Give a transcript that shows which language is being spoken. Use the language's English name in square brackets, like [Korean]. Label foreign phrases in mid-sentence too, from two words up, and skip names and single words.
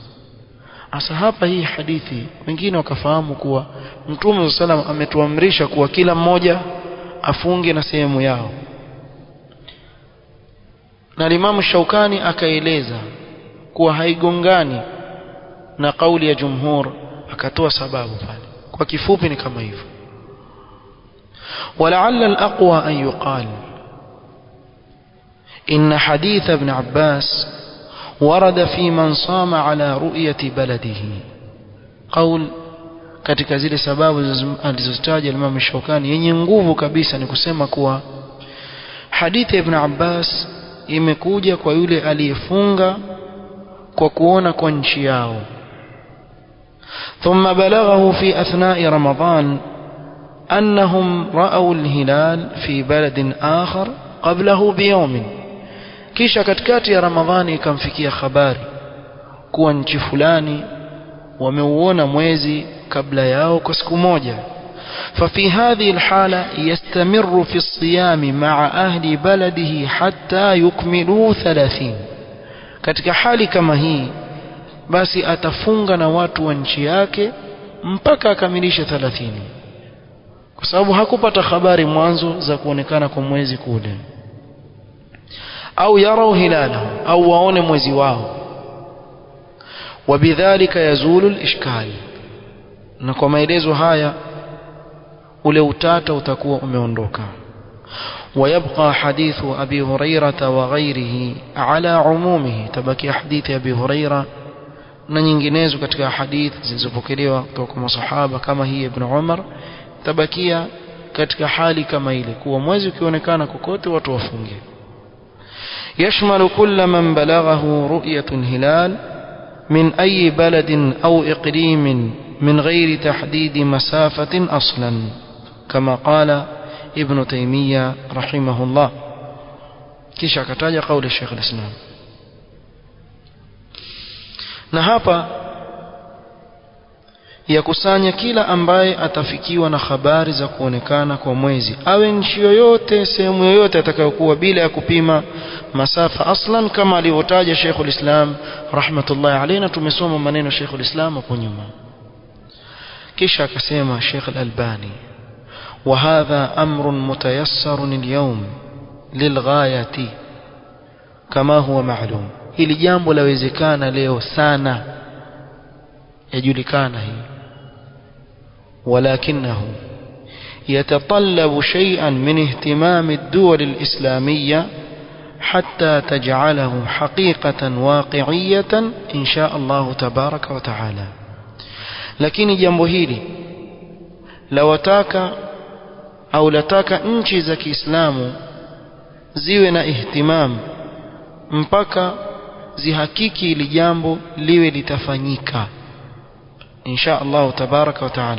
[Swahili] Asa hapa hii hadithi wengine wakafahamu kuwa Mtume [Arabic] صلى الله عليه وسلم [Swahili] ametuamrisha kuwa kila mmoja afunge na sehemu yao. Na Imam Shaukani akaeleza kuwa haigongani na kauli ya jumhur, akatoa sababu pale. Kwa kifupi ni kama hivyo. [Arabic] ولعل الأقوى أن يقال إن حديث ابن عباس ورد في من صام على رؤية بلده. [Swahili] قول katika zile sababu alizotaja Imam Shaukani yenye nguvu kabisa ni kusema kuwa hadithi ibn Abbas imekuja kwa yule aliyefunga kwa kuona kwa nchi yao. [Arabic] ثم بلغه في أثناء رمضان أنهم رأوا الهلال في بلد آخر قبله بيوم. [Swahili] kisha katikati ya Ramadhani ikamfikia habari kuwa nchi fulani wameuona mwezi kabla yao kwa siku moja. [Arabic] ففي هذه الحالة يستمر في الصيام مع أهل بلده حتى يكملوا 30. [Swahili] katika hali kama hii basi atafunga na watu wa nchi yake mpaka akamilishe 30, kwa sababu hakupata habari mwanzo za kuonekana kwa mwezi kule. [Arabic] أو يروا هلاله, [Swahili] au waone mwezi wao. [Arabic] وبذلك يزول الإشكال, [Swahili] na kwa maelezo haya ule utata utakuwa umeondoka. [Arabic] ويبقى حديث أبي هريرة وغيره على عمومه, تبقى حديث أبي هريرة [Swahili] na nyinginezo katika hadith zilizopokelewa kutoka kwa masahaba kama hii Ibn Umar, tabakia katika hali kama ile kuwa mwezi ukionekana kokote watu wafunge. [Arabic] يشمل كل من بلغه رؤية الهلال من أي بلد أو إقليم من غير تحديد مسافة أصلا، كما قال ابن تيمية رحمه الله. [Swahili] kisha akataja kauli Sheikh al-Islam. na hapa yakusanya kila ambaye atafikiwa na habari za kuonekana kwa mwezi, awe nchi yoyote, sehemu yoyote atakayokuwa, bila ya kupima masafa aslan, kama alivyotaja Sheikh al-Islam [Arabic] رحمة الله عليه, [Swahili] na tumesoma maneno Sheikh al-Islam hapo nyuma. kisha akasema Sheikh al-Albani, [Arabic] وهذا أمر متيسر اليوم للغاية كما هو معلوم. [Swahili] hili jambo lawezekana leo sana, yajulikana hii. [Arabic] ولكنه يتطلب شيئا من اهتمام الدول الإسلامية حتى تجعله حقيقة واقعية إن شاء الله تبارك وتعالى. [Swahili] lakini jambo hili lawataka au lataka nchi za Kiislamu ziwe na ihtimam mpaka zihakiki ili jambo liwe litafanyika [Arabic] إن شاء الله تبارك وتعالى.